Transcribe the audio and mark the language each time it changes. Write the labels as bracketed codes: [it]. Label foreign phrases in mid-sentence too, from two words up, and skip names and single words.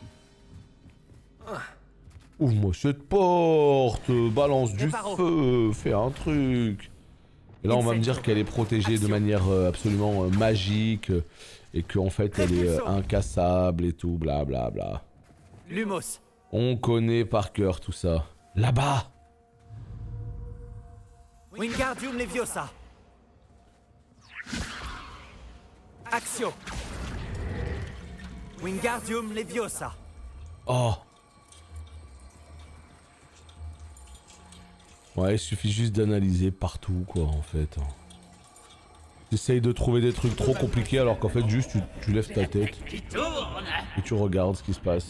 [fr] Ouvre-moi cette porte, balance du feu, fais un truc. Et là, on va me dire qu'elle est protégée de manière absolument magique et qu'en fait, elle est incassable et tout, blablabla. Bla, bla. Lumos. On connaît par cœur tout ça. Là-bas! Wingardium Leviosa. Axio. Wingardium Leviosa. Oh! Ouais, il suffit juste d'analyser partout, quoi, en fait. T'essayes de trouver des trucs trop compliqués alors qu'en fait, juste tu lèves ta tête et tu regardes ce qui se passe.